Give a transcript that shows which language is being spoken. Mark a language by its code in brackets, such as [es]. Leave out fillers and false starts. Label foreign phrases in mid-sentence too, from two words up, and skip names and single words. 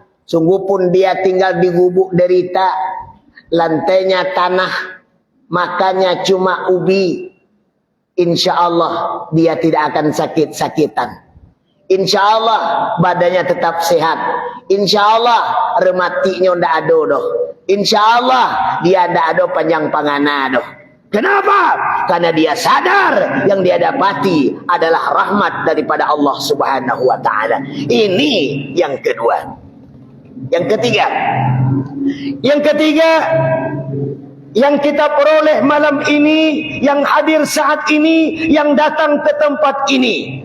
[id] Sungguh pun dia tinggal di gubuk derita, lantainya tanah, makannya cuma ubi. [ar] إن شاء الله [id] dia tidak akan sakit-sakitan. [ar] إن شاء الله [id] badannya tetap sehat. [ar] إن شاء الله [id] rematinya ndak ada doh. [ar] إن شاء الله [min] dia ndak ada panjang pangana doh. [id] Kenapa? Karena dia sadar yang dia dapati adalah rahmat daripada Allah [ar] سبحانه وتعالى. [id] Ini yang kedua. Yang ketiga. Yang ketiga yang kita peroleh malam ini, yang hadir saat ini, yang datang ke tempat ini.